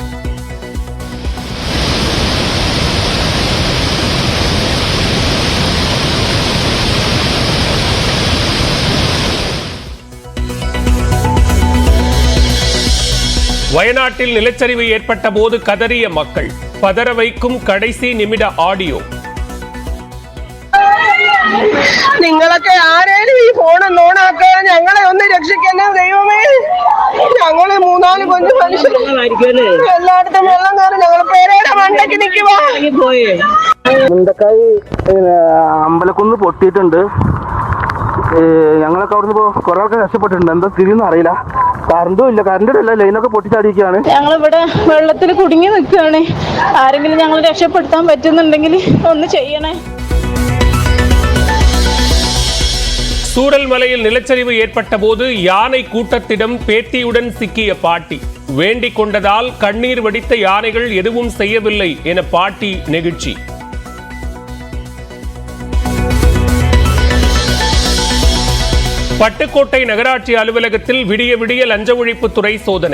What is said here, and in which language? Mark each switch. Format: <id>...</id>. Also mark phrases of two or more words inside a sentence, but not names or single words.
<ta>வயநாட்டில் நிலச்சரிவு ஏற்பட்ட போது கதறிய மக்கள், பதற வைக்கும் கடைசி நிமிட ஆடியோ.</ta> <ml>നിങ്ങളൊക്കെ ആരേലും ഈ ഫോൺ ഓണാക്കുക, ഞങ്ങളെ ഒന്ന് രക്ഷിക്കണേ ദൈവമേ. ഞങ്ങള് 3-4 കൊഞ്ചു മനുഷ്യര് എല്ലായിടത്തും വെള്ളം കയറി ഞങ്ങൾ പേരയുടെ മണ്ടയ്ക്ക് നിൽക്കുവാ. മുണ്ടക്കായി അമ്പലക്കുന്ന് പൊട്ടിയിട്ടുണ്ട്. ഞങ്ങളൊക്കെ അവിടുന്ന് ഇപ്പോൾ കുറെ ആൾക്കാർ രക്ഷപ്പെട്ടിട്ടുണ്ട്. എന്താ സ്ഥിതിയൊന്നും അറിയില്ല. കറണ്ടും ഇല്ല, കറണ്ടിന്റെ അല്ല, ലൈനൊക്കെ പൊട്ടിച്ചാടിയിരിക്കുകയാണ്. ഞങ്ങളിവിടെ വെള്ളത്തിൽ കുടുങ്ങി നിൽക്കുകയാണ്. ആരെങ്കിലും ഞങ്ങൾ രക്ഷപ്പെടുത്താൻ പറ്റുന്നുണ്ടെങ്കിൽ ഒന്ന് ചെയ്യണേ.</ml> <ta>சூரல்மலையில் நிலச்சரிவு ஏற்பட்ட போது யானை கூட்டத்திடம் பேத்தியுடன் சிக்கிய பாட்டி. வேண்டிக் கொண்டதால் கண்ணீர் வடித்த யானைகள் எதுவும் செய்யவில்லை என பாட்டி நெகிழ்ச்சி. பட்டுக்கோட்டை நகராட்சி அலுவலகத்தில் விடிய விடிய லஞ்ச ஒழிப்புத்துறை சோதனை.</ta>